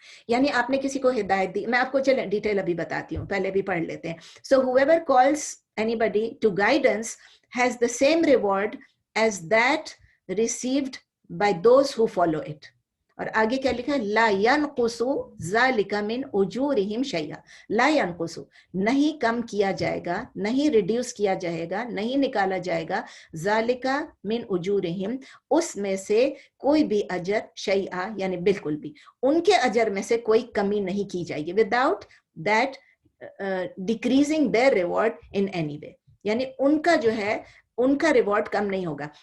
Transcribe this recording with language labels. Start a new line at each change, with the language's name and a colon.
Hindi: यानी आपने किसी को हिदायत दी, मैं आपको चले डिटेल अभी बताती हूँ, पहले भी पढ़ लेते हैं।
English: So whoever calls anybody to guidance has the same reward as that received by those who follow it.
Hindi: और आगे क्या लिखा है,
Arabic: ला यनकुसु ज़ालिका मिन उजूरिहिम शैया,
Hindi: ला यनकुसु नहीं कम किया जाएगा, नहीं रिड्यूस किया जाएगा, नहीं निकाला जाएगा, ज़ालिका मिन उजूरिहिम उसमें से कोई भी अजर, शैया यानी बिल्कुल भी, उनके अजर में से कोई कमी नहीं की जाएगी,
English: without that decreasing their reward in any way,
Hindi: यानी उनका जो है उनका रिवॉर्ड कम नहीं होगा।